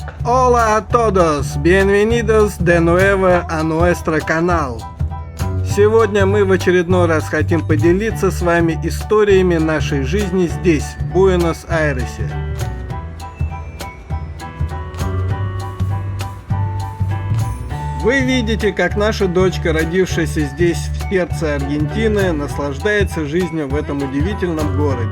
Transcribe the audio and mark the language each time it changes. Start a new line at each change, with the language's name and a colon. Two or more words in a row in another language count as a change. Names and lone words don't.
Spanish: Hola a todos, bienvenidos de nuevo a nuestro canal.
Russian: Сегодня мы в очередной раз хотим поделиться с вами историями нашей жизни здесь, в Буэнос-Айресе. Вы видите, как наша дочка, родившаяся здесь, в сердце Аргентины, наслаждается жизнью в этом удивительном городе.